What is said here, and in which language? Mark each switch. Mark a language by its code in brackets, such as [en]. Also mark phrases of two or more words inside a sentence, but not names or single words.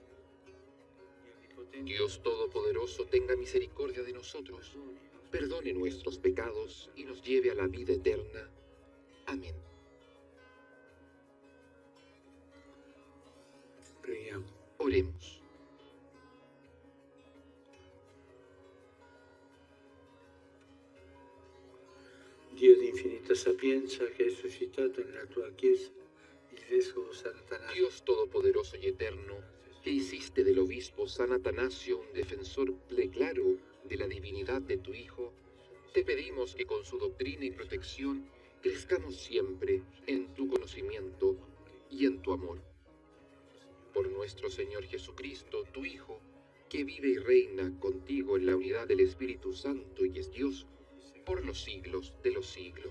[es] Dios Todopoderoso, tenga misericordia de nosotros, perdone nuestros pecados y nos lleve a la vida eterna. Amén. Oremos. [it] Dio di infinita sapienza, che hai suscitato nella tua Chiesa il Vescovo Sant'Atanasio. [es] Dios Todopoderoso y Eterno, que hiciste del obispo San Atanasio un defensor claro de la divinidad de tu Hijo, te pedimos que con su doctrina y protección crezcamos siempre en tu conocimiento y en tu amor. Por nuestro Señor Jesucristo, tu Hijo, que vive y reina contigo en la unidad del Espíritu Santo y es Dios, por los siglos de los siglos.